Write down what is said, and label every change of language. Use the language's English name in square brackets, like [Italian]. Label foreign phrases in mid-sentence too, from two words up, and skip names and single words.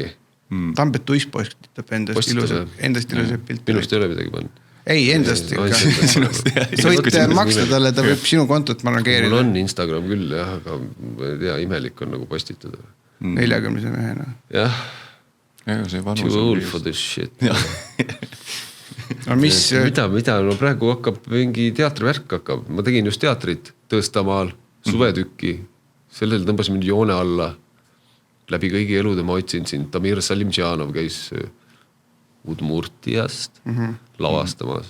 [Estonian] Tambet Tuis postitab endast ilusat pilti. Minust ei ole midagi pannud. Ei, endast ikka. Sa võid maksta talle, ta võib sinu kontot manageerida. Mul on Instagram küll, jah, aga ma ei tea, imelik on nagu postitada. 40 mehena. Jah. See vanus [English] Too old for this shit. [Estonian] No mis? Mida? No praegu hakkab mingi teatrivärk hakkab. Ma tegin just teatrit Tõstamaal, suvetükki. Sellel tõmbas mind joone alla. Läbi kõigi elude ma otsin siin. Tamir Salimjanov käis Udmurtiast lavastamas.